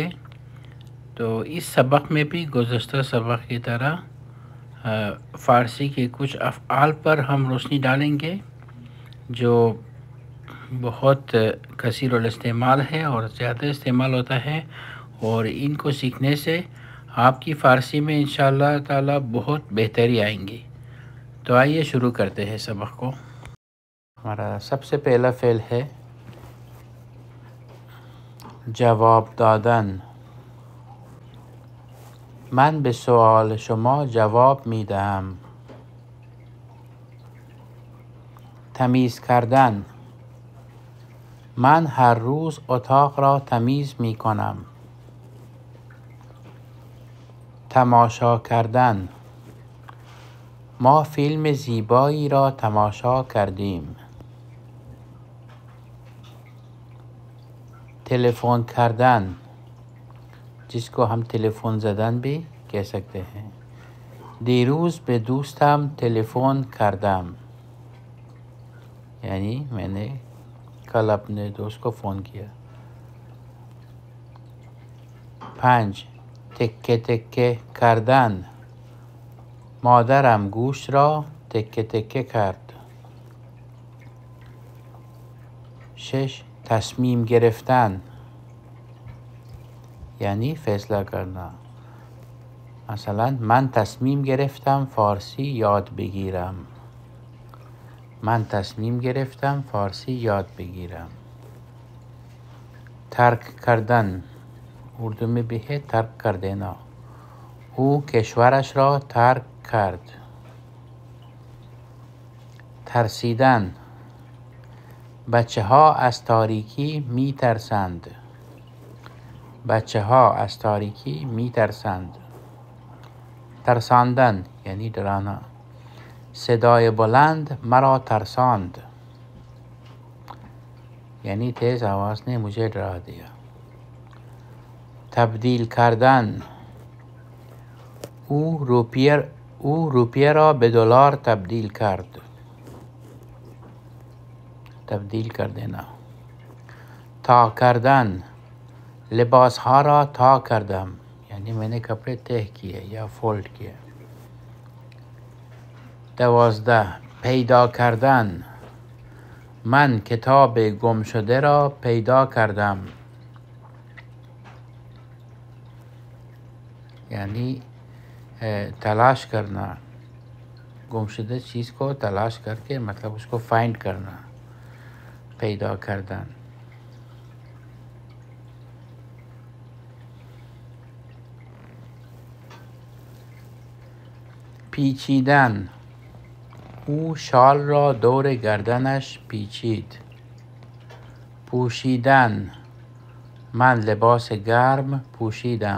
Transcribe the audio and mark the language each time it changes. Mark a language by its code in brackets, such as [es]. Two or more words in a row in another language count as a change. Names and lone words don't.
[ur] تو اس سبق میں بھی گزشتہ سبق کی طرح فارسی کے کچھ افعال پر ہم روشنی ڈالیں گے جو بہت کثیر الاستعمال ہے اور زیادہ استعمال ہوتا ہے، اور ان کو سیکھنے سے آپ کی فارسی میں [ar] إن شاء الله تعالى [ur] بہت بہتری آئیں گی. تو آئیے شروع کرتے ہیں سبق کو۔ ہمارا سب سے پہلا فعل ہے [fa] جواب دادن. من به سوال شما جواب می دهم. تمیز کردن. من هر روز اتاق را تمیز می کنم. تماشا کردن. ما فیلم زیبایی را تماشا کردیم. تلفن کردن، [ur] جس کو ہم [fa] تلفن زدن [ur] بھی کہہ سکتے ہیں. [fa] دیروز به دوستم تلفن کردم، [ur] یعنی میں نے کل اپنے دوست کو فون کیا. 5. [fa] تکه تکه کردن. مادرم گوشت را تکه تکه کرد. 6. تصمیم گرفتن، یعنی [ur] فیصله کرنا. [fa] مثلا من تصمیم گرفتم فارسی یاد بگیرم. من تصمیم گرفتم فارسی یاد بگیرم. ترک کردن، [ur] اردو میں بھی ہے ترک کر دینا. [fa] او کشورش را ترک کرد. ترسیدن. بچه ها از تاریکی می ترسند. بچه ها از تاریکی می ترسند. ترساندن یعنی डराना. صدای بلند مرا ترساند، یعنی [ur] تیز آواز نے مجھے ڈرا دیا. [fa] تبدیل کردن. او روپیه را به دلار تبدیل کرد. [ur] تبدیل کر دینا. [fa] تا کردن. لباس ها را تا کردم، یعنی [ur] میں نے کپڑے تہ کیے یا فولڈ کیے. [fa] 12. پیدا کردن. من کتاب گم شده را پیدا کردم، یعنی [ur] تلاش کرنا. گمشدہ چیز کو تلاش کر کے مطلب اس کو فائنڈ کرنا. [fa] पैदा کردن. پیچیدن. او شال را دور گردنش پیچید. پوشیدن. من لباس گرم پوشیدم.